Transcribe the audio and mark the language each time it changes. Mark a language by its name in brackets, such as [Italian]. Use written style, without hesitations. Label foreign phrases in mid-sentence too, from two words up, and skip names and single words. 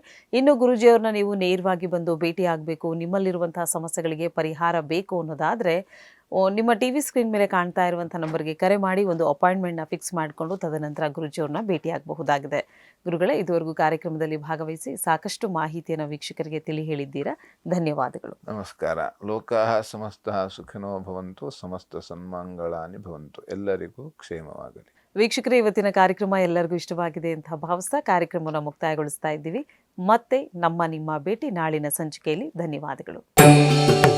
[Kannada] ಇನ್ನು ಗುರೂಜಿಯವ್ರನ್ನ ನೀವು ನೇರವಾಗಿ ಬಂದು ಭೇಟಿ ಆಗಬೇಕು, ನಿಮ್ಮಲ್ಲಿರುವಂತಹ ಸಮಸ್ಯೆಗಳಿಗೆ ಪರಿಹಾರ ಬೇಕು ಅನ್ನೋದಾದರೆ ನಿಮ್ಮ ಟಿವಿ ಸ್ಕ್ರೀನ್ ಮೇಲೆ ಕಾಣ್ತಾ ಇರುವಂಥ ನಂಬರ್ಗೆ ಕರೆ ಮಾಡಿ ಒಂದು ಅಪಾಯಿಂಟ್ಮೆಂಟ್ನ ಫಿಕ್ಸ್ ಮಾಡಿಕೊಂಡು ತದನಂತರ ಗುರೂಜಿಯವ್ರನ್ನ ಭೇಟಿಯಾಗಬಹುದಾಗಿದೆ. ಗುರುಗಳೇ, ಇದುವರೆಗೂ ಕಾರ್ಯಕ್ರಮದಲ್ಲಿ ಭಾಗವಹಿಸಿ ಸಾಕಷ್ಟು ಮಾಹಿತಿಯನ್ನು ವೀಕ್ಷಕರಿಗೆ ತಿಳಿ ಹೇಳಿದ್ದೀರಾ. ಧನ್ಯವಾದಗಳು. [Sanskrit] ನಮಸ್ಕಾರ. ಲೋಕಾಃ ಸಮಸ್ತಃ ಸುಖಿನೋ ಭವಂತು, ಸಮಸ್ತ ಸನ್ಮಂಗಳಾನಿ ಭವಂತು. [Kannada] ಎಲ್ಲರಿಗೂ ಕ್ಷೇಮವಾಗಲಿ. ವೀಕ್ಷಕರೇ, ಇವತ್ತಿನ ಕಾರ್ಯಕ್ರಮ ಎಲ್ಲರಿಗೂ ಇಷ್ಟವಾಗಿದೆ ಅಂತ ಭಾವಿಸ್ತಾ ಕಾರ್ಯಕ್ರಮವನ್ನು ಮುಕ್ತಾಯಗೊಳಿಸ್ತಾ ಇದ್ದೀವಿ. ಮತ್ತೆ ನಿಮ್ಮ ಭೇಟಿ ನಾಳಿನ ಸಂಚಿಕೆಯಲ್ಲಿ. ಧನ್ಯವಾದಗಳು.